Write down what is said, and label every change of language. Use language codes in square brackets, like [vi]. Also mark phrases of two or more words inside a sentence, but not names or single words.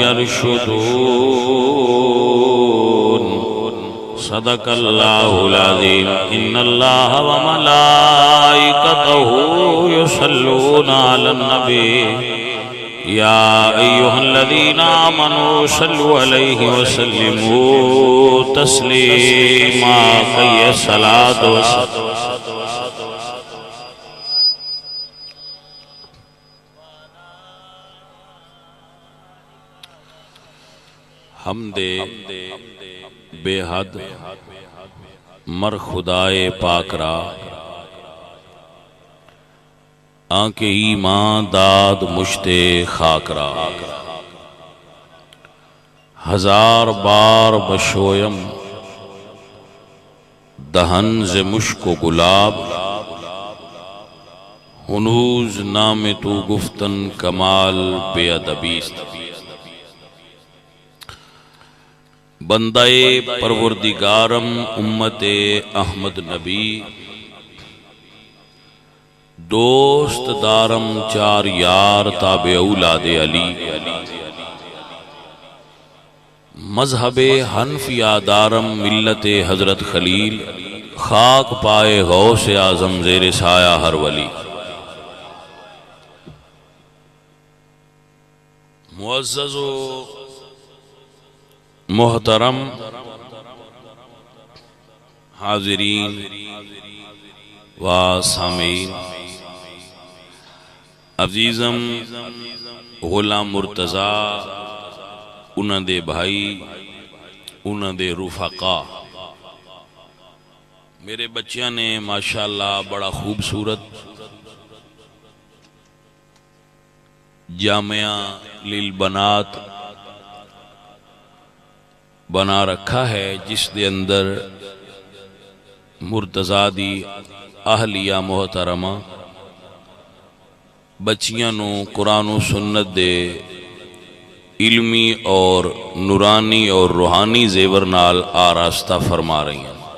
[ar] يرشدون صدق الله العظيم إن الله وملائكته يصلون على النبي يا أيها الذين آمنوا صلوا عليه وسلموا تسليما حي الصلاة والسلام [fa] حمد بے حد مر خدائے پاک را آنکھ ایمان داد مشتے خاک را ہزار بار بشویم دہن ز مشک و گلاب ہنوز نام تو گفتن کمال بے ادبیست بندہ پروردگارم امت احمد نبی دوست دارم چار یار تابع اولاد علی مذہب حنفیہ دارم ملت حضرت خلیل خاک پائے غوث اعظم زیر سایہ ہر ولی [pa] معزز و محترم حاضرین و سامعین عزیزم غلام مرتضیٰ انہاں دے بھائی انہاں دے رفقا میرے بچیاں نے ماشاءاللہ بڑا خوبصورت جامعہ للبنات [ur] بنا رکھا ہے [pa] جس دے اندر مرتضیٰ دی اہلیہ محترمہ بچیاں نو قرآن و سنت دے علمی اور نورانی اور روحانی زیور نال [ur] آراستہ فرما رہی ہیں